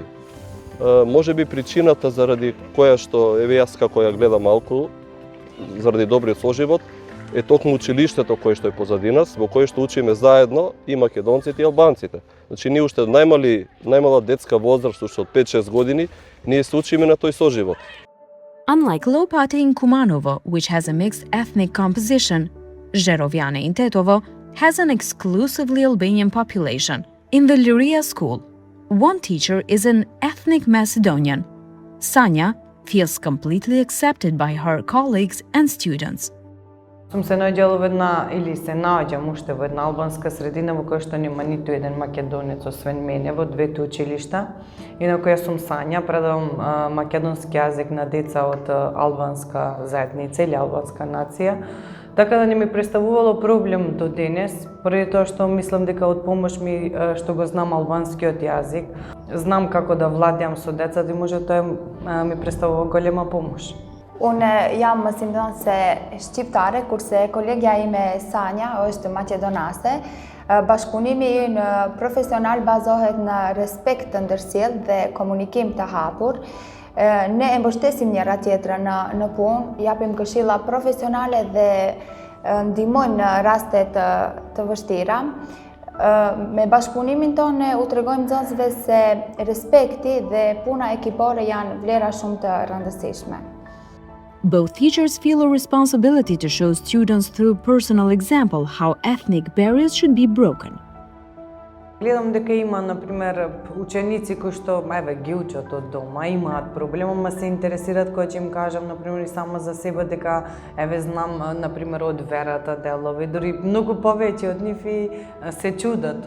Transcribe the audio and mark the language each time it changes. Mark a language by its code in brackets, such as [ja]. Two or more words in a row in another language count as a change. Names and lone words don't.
[mk] Може би причината заради која што, еве јас како ја гледам малку, заради добриот соживот, е токму училиштето кое што е позади нас, во кое што учиме заедно и македонците и албанците. Значи ние уште од најмала детска возраст, уште од 5-6 години, ние се учиме на тој соживот. [en] Unlike Lopate in Kumanovo, which has a mixed ethnic composition, Zheroviane in Tetovo has an exclusively Albanian population. In the Liria school, one teacher is an ethnic Macedonian. Sanja feels completely accepted by her colleagues and students. [mk] Сум се наоѓала во една, или се наоѓам уште во една албанска средина во која што нема ниту еден македонец освен мене во двете училишта. Инаку јас сум Сања, предавам македонски јазик на деца од албанска заедница или албанска нација. Така да не ми представувало проблем до денес, поради тоа што мислам дека од помош ми што го знам албанскиот јазик, знам како да владеам со децата и може тоа ми представува голема помош. [sq] Unë jam mësimdhënëse shqiptare, kurse kolegja ime Sanja është maqedonase. Bashkëpunimi ynë profesional bazohet në respekt të ndërsjellë dhe komunikim të hapur. Ne e mbështesim njëra tjetrën në punë, japim këshilla profesionale dhe ndihmojmë në raste të vështira. Me bashkëpunimin tonë ne u tregojmë nxënësve se respekti dhe puna ekipore janë vlera shumë të rëndësishme. [en] Both teachers feel a responsibility to show students through personal example how ethnic barriers should be broken. [mk] Гледам дека има, например, ученици кои што ги учат од дома, имаат проблем, ама се интересираат кога ќе им кажам, например, и само за себе дека знам, например, од верата делови, дури многу повеќе од нив и се чудат.